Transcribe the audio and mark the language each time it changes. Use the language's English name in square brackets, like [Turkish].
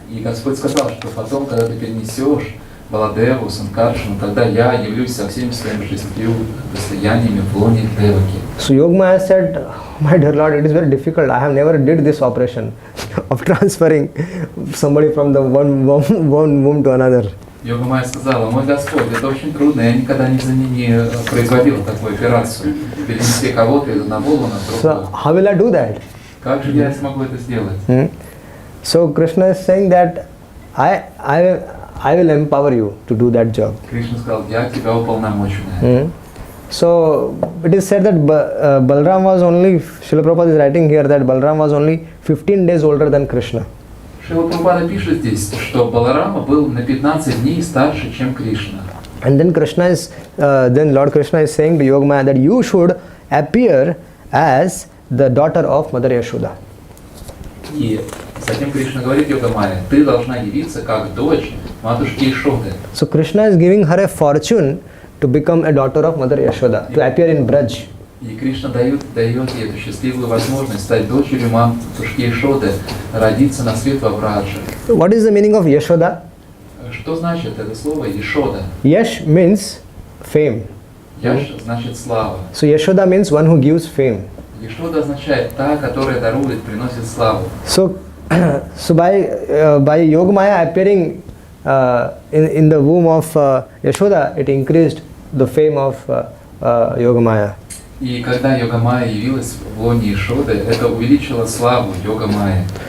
[Russian] И Господь сказал, что потом, когда ты перенесешь Баладеву, Санкаршину, тогда я явлюсь со всеми своими 6 достояниями в лоне Деваки. [English] So Yogamaya said, my dear Lord, it is very difficult. I have never did this operation of transferring somebody from the one womb to another. [Russian] Йогамая сказала, мой Господь, это очень трудно, я никогда не производил такую операцию, перенести кого-то из одного лона в другого. [English] So how will I do that? [Russian] Как же я смогу это сделать? [English] So Krishna is saying that I will empower you to do that job. [Russian] Кришна сказал, я тебя уполномочу на это. [English] So it is said that Balram was only, Srila Prabhupada is writing here that Balram was only 15 days older than Krishna. [Russian] Шрила Прабхупада пишет здесь, что Баларама был на 15 дней старше, чем Кришна. [English] And then Lord Krishna is saying to Yogamaya that you should appear as the daughter of Mother Yashoda. [Russian] И затем Кришна говорит Йогамае, ты должна явиться как дочь матушки Ишоды. [English] So Krishna is giving her a fortune to become a daughter of Mother Yashoda, to appear in Braj. [Russian] И Кришна дает ей эту счастливую возможность стать дочерью матушки Ишоды, родиться на свет во Брадже. [English] What is the meaning of Yashoda? [Russian] Что значит это слово Ишода? [English] Yash means fame. [Russian] Яш значит слава. [English] So Yashoda means one who gives fame. [Russian] Ишода означает та, которая дарует, приносит славу. [English] So by Yogamaya appearing in the womb of Yashoda, it increased the fame of Yogamaya. [Russian] И когда Йогамая явилась в лоне Ишоды, это увеличило славу Йогамая.